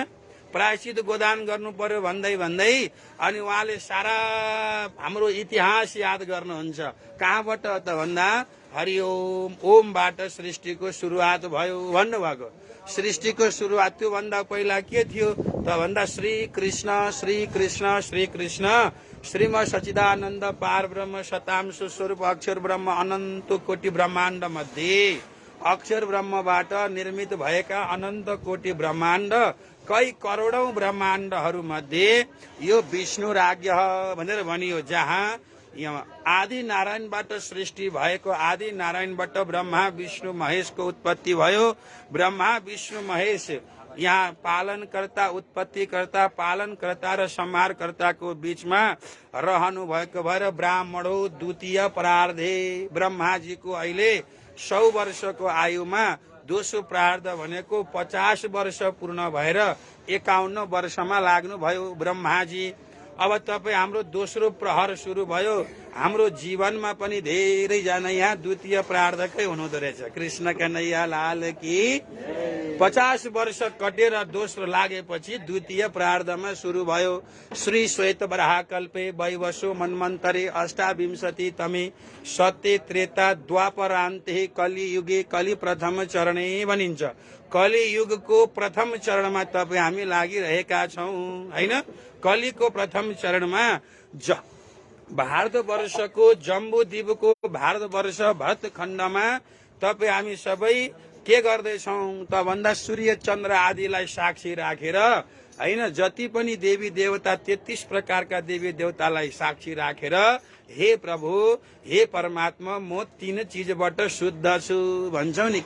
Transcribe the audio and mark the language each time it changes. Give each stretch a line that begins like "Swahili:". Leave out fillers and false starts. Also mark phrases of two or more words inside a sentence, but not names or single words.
Nepali: प्रायश्चित गोदान गर्नु पर्यो भन्दै भन्दै अनि उहाँले सारा हाम्रो इतिहास याद गर्नुहुन्छ। कहाँबाट त भन्दा हरिओम ओमबाट सृष्टिको सुरुवात भयो भन्नुभएको। सृष्टिको सुरुवात त्यो भन्दा पहिला के थियो त भन्दा श्री कृष्ण श्री कृष्ण श्री कृष्ण श्रीम सच्चिदानन्द पार ब्रह्म शतांश स्वरूप अक्षर ब्रह्म अनन्त कोटि ब्रह्माण्ड मध्ये अक्षर ब्रह्मबाट निर्मित भएका अनन्त कोटि ब्रह्माण्ड कई करोडौं ब्रह्माण्डहरू मध्ये यो विष्णु राज्य भनेर भनियो, जहाँ आदि नारायणबाट सृष्टि भएको, आदि नारायणबाट ब्रह्मा विष्णु महेशको उत्पत्ति भयो। ब्रह्मा विष्णु महेश यहाँ पालनकर्ता उत्पत्तिकर्ता पालनकर्ता र संहारकर्ताको बीचमा रहनु भएको भएर
Sanskrit: ब्राह्मणो द्वितीय परार्धे
Nepali: ब्रह्माजीको अहिले 100 वर्षको आयुमा दोस्रो प्रारब्ध भनेको 50 वर्ष पूर्ण भएर 51 वर्षमा लाग्नुभयो ब्रह्माजी। अब तपाईँ हाम्रो दोस्रो प्रहर सुरु भयो। हाम्रो जीवनमा पनि धेरैजना यहाँ द्वितीय प्रारब्धकै हुनुहुँदो रहेछ।
Hindi: कृष्ण कन्हैया लाल की।
Nepali: 50 वर्ष कटेर दोस्रो लागेपछि द्वितीय प्रारब्धमा सुरु भयो।
Sanskrit: श्री श्वेत वराह कल्पे वैवस्वो मन्वन्तरे अष्टाविंशति तमे सत्य त्रेता द्वापरान्ते कलियुगे कलि प्रथम चरणे भनिन्छ।
Nepali: कलियुगको प्रथम चरणमा तपाईँ हामी लागिरहेका छौँ हैन। कलिको प्रथम चरणमा भारतवर्षको जम्बूद्वीपको भारतवर्ष भरतखण्डमा तपाईँ हामी सबै के गर्दैछौँ त भन्दा सूर्य चन्द्र आदिलाई साक्षी राखेर हैन, जति पनि देवी देवता 33 प्रकारका देवी देवतालाई साक्षी राखेर हे प्रभु हे परमात्मा म 3 चीजबाट शुद्ध छु भन्छौ नि।